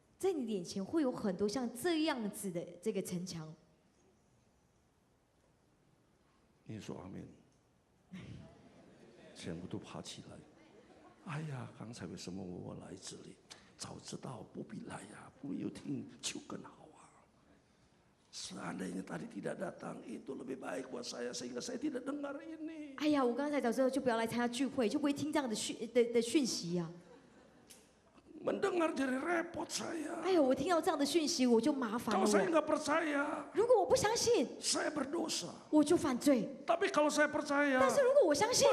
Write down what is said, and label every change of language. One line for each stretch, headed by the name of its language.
Chinese: 在你眼前会有很多像这样子的这个城墙。你说阿门，全部都爬起来。哎呀，刚才为什么我来这里？早知道不必来呀，不有听就更好啊。
Indonesian: Seandainya tadi tidak datang, itu lebih baik buat saya sehingga saya tidak dengar ini.
Chinese: 哎呀，我刚才早知道就不要来参加聚会，就不会听这样的讯息呀、
Indonesian: Mendengar jadi repot saya.
Chinese: 哎呀，我听到这样的讯息，我就麻烦
Indonesian: Kalau
Chinese: 了
Indonesian: saya
Chinese: 我。
Indonesian: nggak percaya,
Chinese: 如果我不相信，
Indonesian: saya berdosa.
Chinese: 我就犯罪。
Indonesian: Tapi kalau saya percaya,
Chinese: 但是如果我相信，